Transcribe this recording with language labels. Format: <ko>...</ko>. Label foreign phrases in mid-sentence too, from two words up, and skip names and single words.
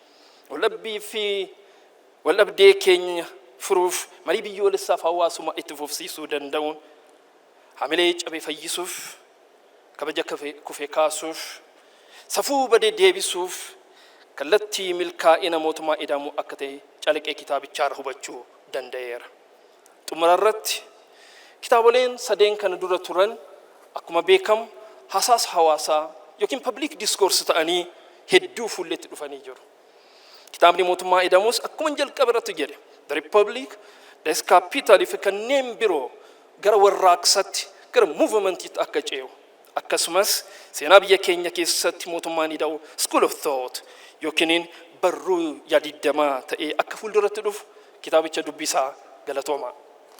<om>waldhabdee keenya furuuf marii biyyoolessaaf hawaasummaa itti fufsiisuu danda'uun hamilee cabee fayyisuuf kabaja kufee kaasuuf safuu badee deebisuuf kallattii milkaa'ina mootummaa ida'amuu akka ta'e calaqqee kitaabichaarra hubachuu danda'eera. Xumura irratti kitaaboleen sadeen kana dura turan akkuma beekamu hasaasa hawaasaa yookiin</om> <en>public discourse</en> <om>ta'anii hedduu fuulletti dhufanii jiru. Kitaabni mootummaa ida'amuus akkuma jalqaba irratti jedhe the republic the capital fi kanneen biroo gara warraaqsatti gara movementiitti akka ce'u akkasumas seenaa biyya keenya keessatti mootummaan ida'u</om> <en>school of thought</en> <om>yookiin barruu yaadiddamaa ta'ee akka fuulduratti dhufu kitaabicha dubbisaa galatooma.</om>